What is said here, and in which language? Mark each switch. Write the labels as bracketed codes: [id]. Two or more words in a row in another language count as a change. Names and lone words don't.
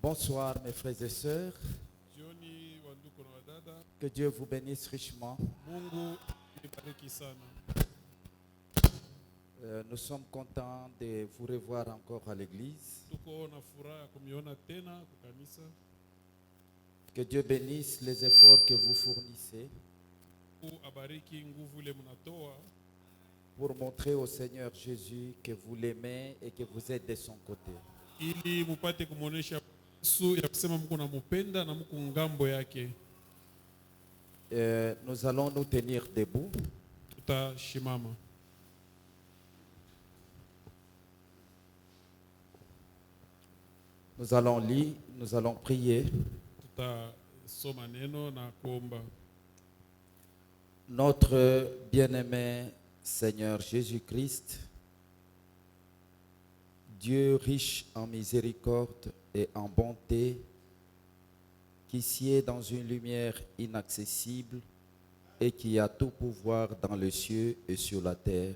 [fr] Bonsoir mes frères et sœurs, [sw] Jioni wandugu na wadada, [fr] que Dieu vous bénisse richement. [sw] Mungu ibariki sana. [fr] Nous sommes contents de vous revoir encore à l'église. [sw] Tuko na furaha kumiona tena kwa kanisa. [fr] Que Dieu bénisse les efforts que vous fournissez [sw] Mungu abariki nguvu ile mnatoa [fr] pour montrer au Seigneur Jésus que vous l'aimez et que vous êtes de son côté. [sw] ili mupate kumuonesha Yesu ya kusema mko namupenda na mko ngambo yake. [fr] Nous allons nous tenir debout. [sw] Tutashimama. [fr] Nous allons lire, nous allons prier. [sw] Tutasoma neno na kuomba. [fr] Notre bien-aimé Seigneur Jésus-Christ, Dieu riche en miséricorde et en bonté, qui sied dans une lumière inaccessible et qui a tout pouvoir dans les cieux et sur la terre.